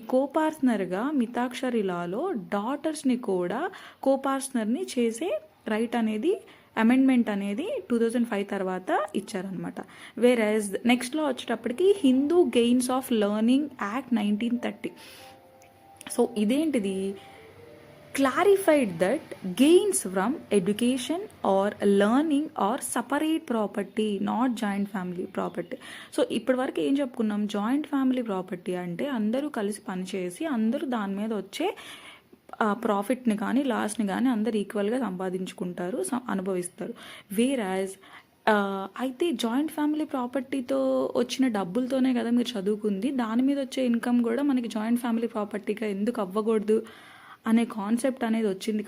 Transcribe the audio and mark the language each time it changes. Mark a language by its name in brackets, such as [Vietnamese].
[Telugu] కోపార్ట్నర్గా మితాక్షరి లాలో డాటర్స్ని కూడా కోపార్ట్నర్ని చేసే రైట్ అనేది అమెండ్మెంట్ అనేది 2005 తర్వాత ఇచ్చారనమాట. వేరాజ్ నెక్స్ట్లో వచ్చేటప్పటికి Hindu gains of learning act 1930. So ఇదేంటిది? [English] clarified that gains from education or learning or separate property, not joint family property. [Telugu] So ఇప్పటి వరకు ఏం చెప్పుకున్నాం? జాయింట్ ఫ్యామిలీ ప్రాపర్టీ అంటే అందరూ కలిసి పనిచేసి అందరూ దాని మీద వచ్చే ప్రాఫిట్ని కానీ లాస్ని కానీ అందరు ఈక్వల్గా సంపాదించుకుంటారు, అనుభవిస్తారు. వేరాజ్ అయితే జాయింట్ ఫ్యామిలీ ప్రాపర్టీతో వచ్చిన డబ్బులతోనే కదా మీరు చదువుకుంది, దాని మీద వచ్చే ఇన్కమ్ కూడా మనకి జాయింట్ ఫ్యామిలీ ప్రాపర్టీగా ఎందుకు అవ్వకూడదు అనే కాన్సెప్ట్ అనేది వచ్చింది.